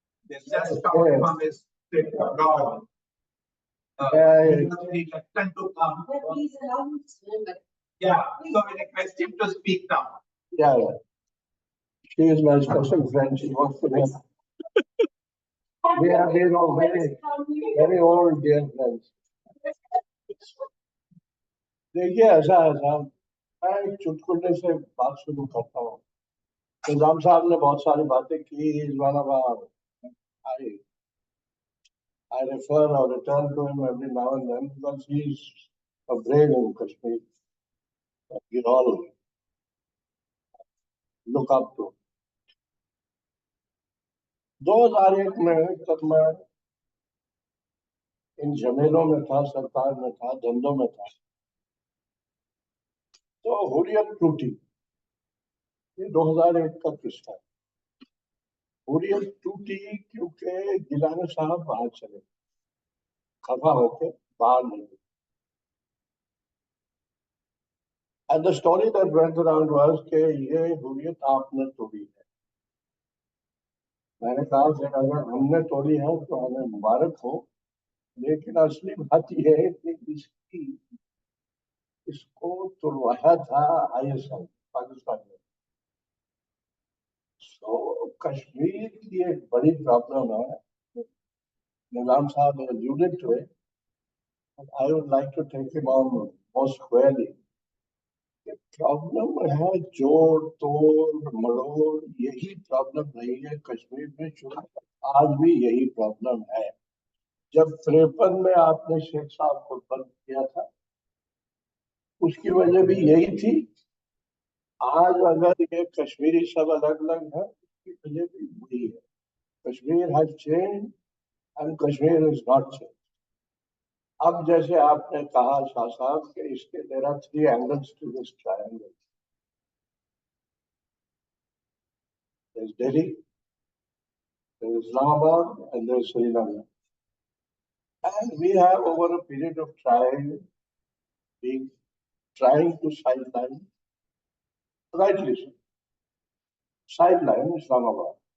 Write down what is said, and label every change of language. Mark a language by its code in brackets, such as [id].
[en] They just come from a state abroad. He was reluctant to come. Please allow me to speak, but Yeah, so I request him to speak now. yeah. She is my special friend. She works for me. We are very old dear friends. [hi] देखिए ऐसा है साहब, मैं एक चुटकुले से बात शुरू करता हूँ। निजाम साहब ने बहुत सारी बातें की। [en] He's one of our, I refer or return to him every now and then because he's a brain in Kashmir. We all look up to. [hi] 2001 में तब मैं इन जमीनों में था, सरकार में था, धंधों में था, तो हुर्रियत टूटी। ये 2001 का किस्सा है। हुर्रियत टूटी क्योंकि गिलानी साहब बाहर चले, खफा होके बाहर नहीं गए. [en] And the story that went around was [hi] कि ये हुर्रियत आपने तोड़ी है. मैंने कहा कि अगर हमने तोड़ी है तो हमें मुबारक हो, लेकिन असली बात यह है कि इसको तोड़वाया था ISI पाकिस्तान में. So कश्मीर की एक बड़ी प्रॉब्लम है. निजाम साहब ने [en] alluded to it. I would like to take him on more squarely. [hi] Problem है जोड़ तोड़ मरोड़, यही प्रॉब्लम रही है कश्मीर में शुरू से, आज भी यही प्रॉब्लम है. जब 53 में आपने शेख साहब को बंद किया था, उसकी वजह भी यही थी. आज अगर ये कश्मीरी सब अलग अलग है, उसकी वजह भी वही है. [en] Kashmir has change and Kashmir is not change. [hi] अब जैसे आपने कहा शाह साहब कि इसके [en] There are 3 angles to this triangle. There's Delhi, there's Islamabad, and there's Srinagar. And we have, over a period of time, been trying to sideline, rightly so, sideline Islamabad.